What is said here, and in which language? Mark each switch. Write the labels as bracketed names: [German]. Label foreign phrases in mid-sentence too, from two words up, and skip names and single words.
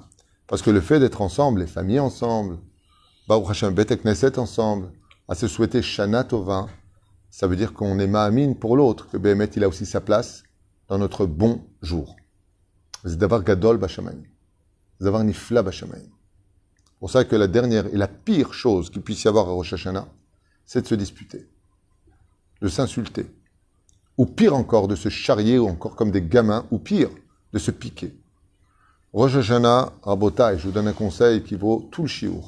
[French] Parce que le fait d'être ensemble, les familles ensemble, [Hebrew] ברוך השם, בית כנסת [French] ensemble, à se souhaiter [Hebrew] שנה טובה, [French] ça veut dire qu'on est ma'amin pour l'autre, que Béhémet, il a aussi sa place dans notre bon jour. C'est d'avoir [Hebrew] גדול בשמיים. [French] C'est d'avoir [Hebrew] נפלא בשמיים. [French] C'est pour ça que la dernière et la pire chose qu'il puisse y avoir à Rosh Hashanah, c'est de se disputer, de s'insulter, ou pire encore, de se charrier, ou encore comme des gamins, ou pire, de se piquer. Rosh Hashanah, Rabotai, je vous donne un conseil qui vaut tout le chiour.